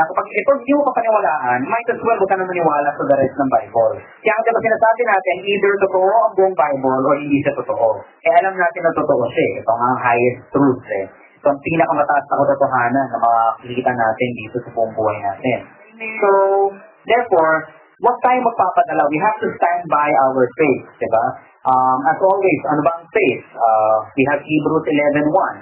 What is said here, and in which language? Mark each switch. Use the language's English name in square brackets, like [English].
[Filipino] Kapag hindi mo kapaniwalaan, [English] might as well [Filipino] huwag ka na maniwala sa the rest ng Bible. Kaya ang diba sinasabi natin, either totoo ang buong Bible o hindi siya totoo. Alam natin na totoo siya. Ito ang highest truth. Ito ang pinakamataas na katotohanan na makikita natin dito sa buong buhay natin. So, therefore, huwag tayong magpapadala. [English] We have to stand by our faith, diba? As always, [Filipino] ano ba ang [English] faith? We have Hebrews 11:1.